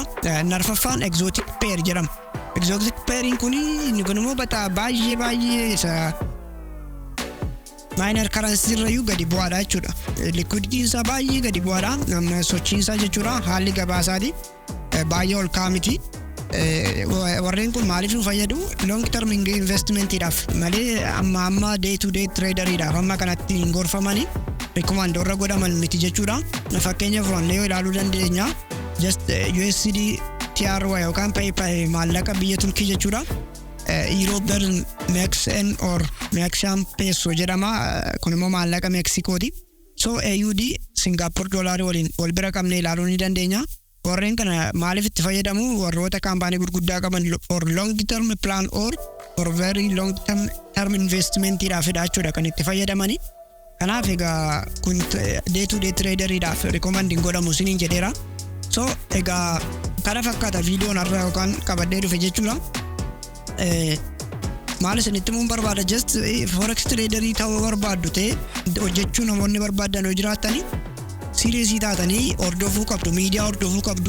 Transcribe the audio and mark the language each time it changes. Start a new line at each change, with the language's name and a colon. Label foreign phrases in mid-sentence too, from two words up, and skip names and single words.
Oromo: Narfaffaan
English: exotic pair
Oromo: jedhama.
English: Exotic pairing
Oromo: inni kun immoo baay'ee isa
English: minor currency
Oromo: irrayyuu gadi bu'aadha jechuudha. Liquidity isaa baay'ee gadi bu'aadha. Sochiin isaa jechuudha haalli gabaasaati baay'ee ol ka'aa miti. Warreen kun maaliif nu fayyadu?
English: Long term investmentiidhaaf
Oromo: malee amma
English: day to day traderiidhaaf
Oromo: amma kanatti hin gorfamani. Recommend irra godhaman miti jechuudha. Fakkeenya furannee yoo ilaaluu dandeenya.
English: Just USD TRY
Oromo: yookaan maallaqa biyya Turkii jechuudha.
English: Euro per Mexican or Mexican peso jedhama.
Oromo: Kun immoo maallaqa Meksikooti. So AUD Singapore dollarii waliin wal bira qabnee ilaaluu ni dandeenya. Warreen kana maaliif itti fayyadamu? Warroota kaampaanii gurguddaa qaban
English: for long term plan or for very long term investmentiidhaafidha
Oromo: jechuudha kan itti fayyadamani. Kanaaf egaa kun
English: day to day traderiidhaaf
Oromo: recommend hin godhamu isiniin jedheera. So egaa kana fakkaata viidiyoon har'a yookaan qabadhee dhufe jechuudha. Maal isinitti mun barbaada
English: just forex traderii
Oromo: ta'uu barbaaddu ta'e hojjechuu namoonni barbaadan yoo jiraatani serious taatanii hordofuu qabdu, miidiyaa hordofuu qabdu.